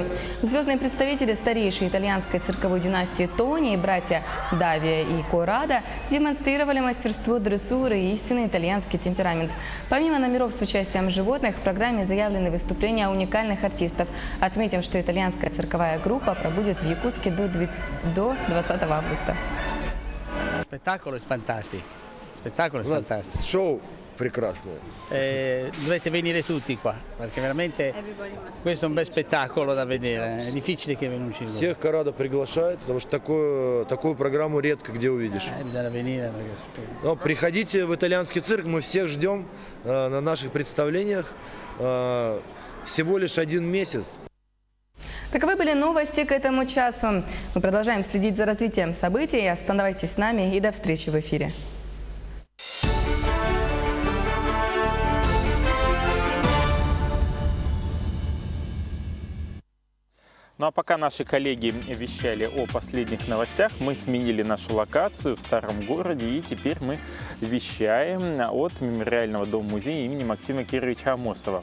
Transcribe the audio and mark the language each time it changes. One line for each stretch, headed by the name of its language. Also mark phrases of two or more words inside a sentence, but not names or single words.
Russian: Звездные представители старейшей итальянской цирковой династии Тони и братья Давия и Коррадо демонстрировали мастерство дрессуры и истинный итальянский темперамент. Помимо номеров с участием животных, в программе заявлены выступления уникальных артистов. Отметим, что итальянская цирковая группа пробудет в Якутске до 20 августа.
Italian: Spettacolo è fantastico. Spettacolo è
Russian: У нас
Italian: fantastico.
Russian: шоу прекрасное.
Italian: Dovete venire tutti qua, perché veramente questo è un bel spettacolo da vedere. È difficile che venuti voi.
Russian: Всех Коррадо приглашают, потому что такую программу редко где увидишь.
Italian: Bisogna venire perché...
Russian: Но приходите в итальянский цирк, мы всех ждем на наших представлениях. Всего лишь 1 месяц. Таковы были новости к этому часу. Мы продолжаем следить за развитием событий. Оставайтесь с нами и до встречи в эфире. Ну а пока наши коллеги вещали о последних новостях, мы сменили нашу локацию в Старом городе, и теперь мы вещаем от Мемориального дома-музея имени Максима Кировича Амосова.